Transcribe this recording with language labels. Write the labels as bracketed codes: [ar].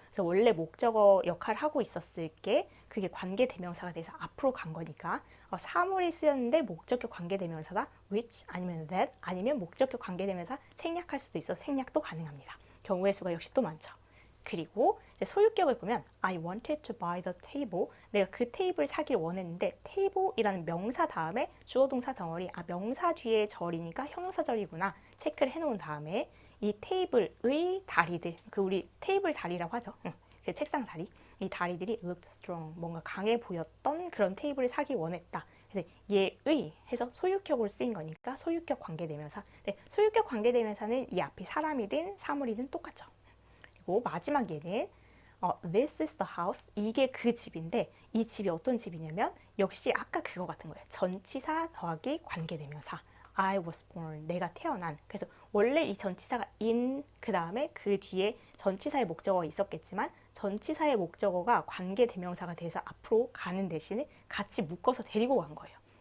[ko] 그래서 원래 목적어 역할을 하고 있었을 게 그게 관계대명사가 돼서 앞으로 간 거니까 사물이 쓰였는데 목적격 관계대명사가 which 아니면 that 아니면 목적격 관계대명사 생략할 수도 있어 생략도 가능합니다. 경우의 수가 역시 또 많죠. 그리고 이제 소유격을 보면 [en] I wanted to buy the table. [ko] 내가 그 테이블 사길 원했는데 table이라는 명사 다음에 주어 동사 덩어리 명사 뒤에 절이니까 형용사절이구나 체크를 해놓은 다음에 이 테이블의 다리들 우리 테이블 다리라고 하죠. 그 책상 다리 이 다리들이 [en] looked strong [ko] 뭔가 강해 보였던 그런 테이블을 사기 원했다. 그래서 얘의 해서 소유격으로 쓰인 거니까 소유격 관계대명사. 소유격 관계대명사는 이 앞이 사람이든 사물이든 똑같죠. 그리고 마지막 얘는 [en] This is the house. [ko] 이게 그 집인데 이 집이 어떤 집이냐면 역시 아까 그거 같은 거예요. 전치사 더하기 관계대명사. [en] I was born. [ko] 내가 태어난. 그래서 원래 이 전치사가 in 그 다음에 그 뒤에 전치사의 목적어가 있었겠지만 전치사의 목적어가 관계대명사가 돼서 앞으로 가는 대신에 같이 묶어서 데리고 간 거예요.